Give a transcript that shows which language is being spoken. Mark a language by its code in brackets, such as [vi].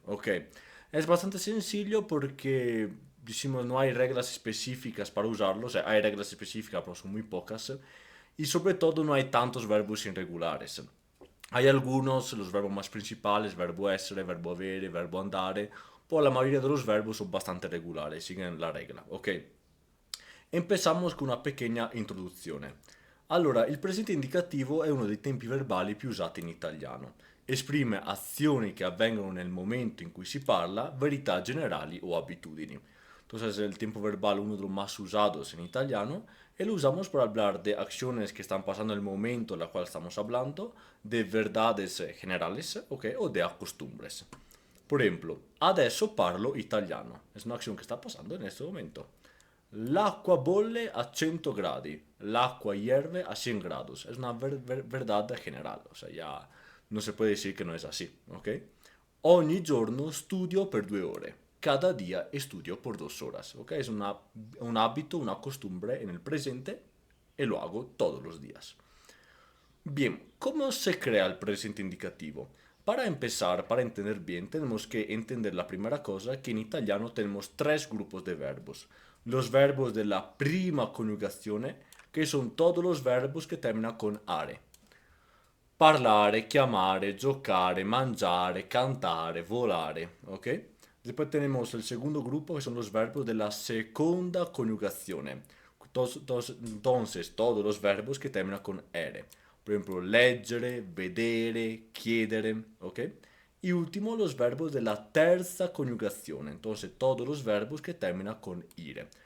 [es] Ok, es bastante sencillo porque, decimos, no hay reglas específicas para usarlo, o sea, hay reglas específicas, pero son muy pocas, y sobre todo no hay tantos verbos irregulares. Hay algunos, los verbos más principales, verbo essere, verbo avere, verbo andare, pero la mayoría de los verbos son bastante regulares, siguen la regla, ok? Empezamos con una pequeña introduzione. [it] Allora, il presente indicativo è uno dei tempi verbali più usati in italiano. Esprime azioni che avvengono nel momento in cui si parla, verità generali o abitudini. [es] Entonces, el tiempo verbal uno de los más usados en italiano y lo usamos para hablar de acciones que están pasando en el momento en el cual estamos hablando, de verdades generales, ¿ok? O de costumbres. Por ejemplo, [it] adesso parlo italiano. [es] Es una acción que está pasando en este momento. [it] L'acqua bolle a 100 gradi, [es] l'acqua hierve a 100 grados. Es una verdad general, o sea, ya no se puede decir que no es así, ¿ok? [it] Ogni giorno studio per 2 ore, [es] cada día estudio por 2 horas, ¿ok? Es un hábito, una costumbre en el presente y lo hago todos los días. Bien, ¿cómo se crea el presente indicativo? Para empezar, para entender bien, tenemos que entender la primera cosa, que en italiano tenemos tres grupos de verbos. Los verbos de la prima coniugazione, que son todos los verbos que terminan con are. [it] Parlare, chiamare, giocare, mangiare, cantare, volare, ¿ok? [es] Después tenemos el segundo grupo, que son los verbos de la segunda coniugazione. Entonces, todos los verbos que terminan con ere. Por ejemplo, leggere, vedere, chiedere, ¿ok? Y último, los verbos de la terza coniugazione. Entonces, todos los verbos que terminan con ire.